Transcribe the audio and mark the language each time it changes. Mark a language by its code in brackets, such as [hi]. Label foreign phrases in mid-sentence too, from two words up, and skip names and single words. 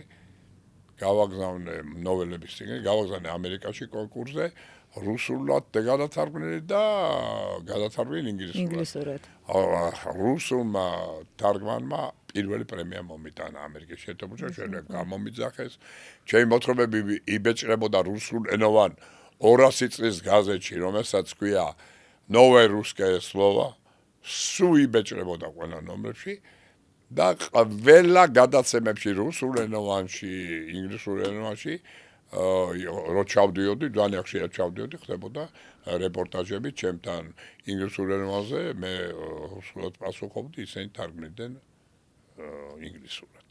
[ka] გავაგზავნე ნოველების წიგნი, გავაგზავნე ამერიკაში კონკურსზე, რუსულად გადათარგმნილი და გადათარგმნილი ინგლისურად. რუსულმა თარგმანმა პირველი პრემია მომიტანა ამერიკის შეერთებულ შტატებში, გამომიძახეს. ჩემი მოთხრობები იბეჭდებოდა რუსულენოვან 200 წლის გაზეთში, რომელსაც ქვია Новое русское слово, სულ იბეჭდებოდა ყველა ნომრებში. და ყველა გადაცემებში რუსულენოვანში, ინგლისურენოვანში რო ჩავდიოდი, ძალიან ხშირად ჩავდიოდი, ხდებოდა რეპორტაჟები ჩემთან ინგლისურენოვანზე, მე რუსულად პასუხობდი, ისინი თარგმნიდნენ ინგლისურად.